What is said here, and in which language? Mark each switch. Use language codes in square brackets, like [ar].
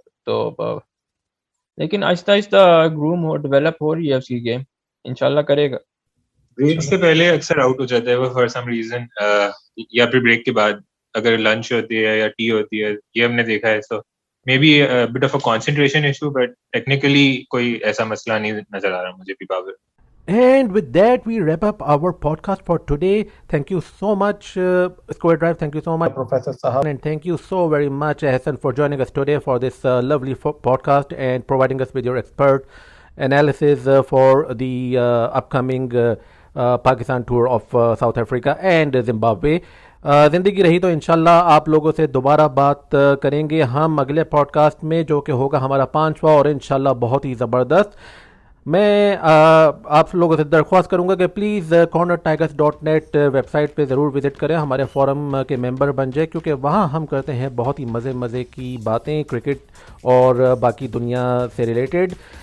[ur] تو لیکن آہستہ آہستہ گروم ڈیولپ ہو رہی ہے اس کی گیم, انشاءاللہ کرے گا. بریک سے پہلے اکثر آؤٹ ہو جاتا ہے وہ [en] for some reason, [ur] یا پھر بریک کے بعد اگر لنچ ہوتی ہے یا ٹی ہوتی ہے, یہ ہم نے دیکھا ہے. [en] so maybe bit of a concentration issue, but [ur] technically کوئی ایسا مسئلہ نہیں نظر آ رہا مجھے بھی Babar. [en] And with that, we wrap up our podcast for today. Thank you so much, Square Drive. Thank you so much, Professor Sahab. And thank you so very much, Hassan, for joining us today for this lovely podcast and providing us with your expert analysis for the upcoming Pakistan tour of South Africa and Zimbabwe. [ur] زندگی رہی تو انشاءاللہ آپ لوگوں سے دوبارہ بات کریں گے ہم اگلے پوڈ کاسٹ میں, جو کہ ہوگا ہمارا 5واں اور انشاءاللہ بہت ہی زبردست. میں آپ لوگوں سے درخواست کروں گا کہ پلیز cornertigers.net ویب سائٹ پہ ضرور وزٹ کریں, ہمارے فورم کے ممبر بن جائیں, کیونکہ وہاں ہم کرتے ہیں بہت ہی مزے کی باتیں کرکٹ اور باقی دنیا سے ریلیٹڈ.